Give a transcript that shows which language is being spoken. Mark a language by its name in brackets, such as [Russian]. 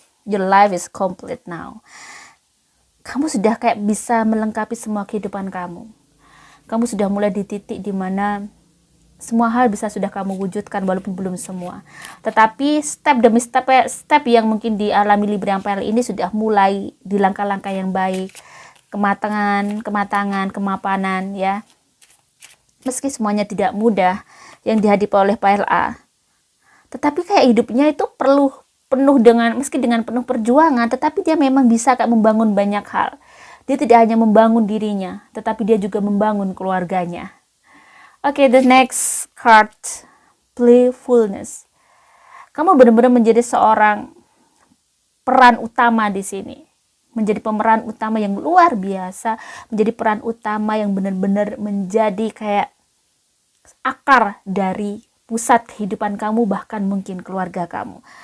[English] Your life is complete now. [Indonesian] Kamu sudah kayak bisa melengkapi semua kehidupan kamu. Kamu sudah mulai di titik dimana semua hal bisa sudah kamu wujudkan walaupun belum semua. Tetapi step demi step yang mungkin dialami Libra yang PL ini sudah mulai di langkah-langkah yang baik. Kematangan, kemapanan, ya. Meski semuanya tidak mudah yang dihadapi oleh PLA. Tetapi kayak hidupnya itu penuh dengan, meski dengan penuh perjuangan, tetapi dia memang bisa kayak membangun banyak hal. Dia tidak hanya membangun dirinya, tetapi dia juga membangun keluarganya. [English] Oke, the next card, playfulness. [Indonesian] Kamu benar-benar menjadi seorang peran utama di sini. Menjadi pemeran utama yang luar biasa, menjadi peran utama yang benar-benar menjadi kayak akar dari pusat kehidupan kamu, bahkan mungkin keluarga kamu.